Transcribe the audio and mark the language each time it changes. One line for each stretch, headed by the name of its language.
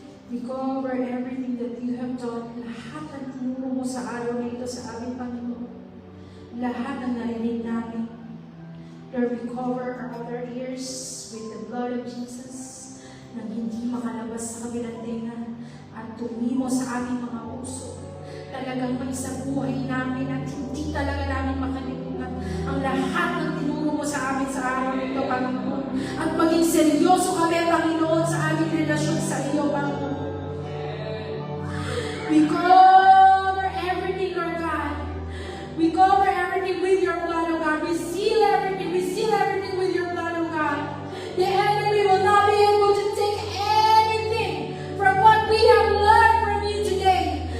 English: We cover everything that you have done.
Filipino: Lahat ng tinuro mo sa araw na ito sa aming Panginoon. Lahat ng narinig namin.
English: Lord, we cover our other ears with the blood of Jesus
Filipino: nang hindi makalabas sa kabilang tenga at tumimo sa aming mga puso. Talagang may sa buhay namin at hindi talaga namin makalimutan ang lahat ng tinuro mo sa amin sa araw na ito, Panginoon. At maging seryoso kami, Panginoon, sa aming relasyon sa iyo, Panginoon.
English: We cover everything, Lord God. We cover everything with your blood, O God. We seal everything with your blood, O God. The enemy will not be able to take anything from what we have learned from you today.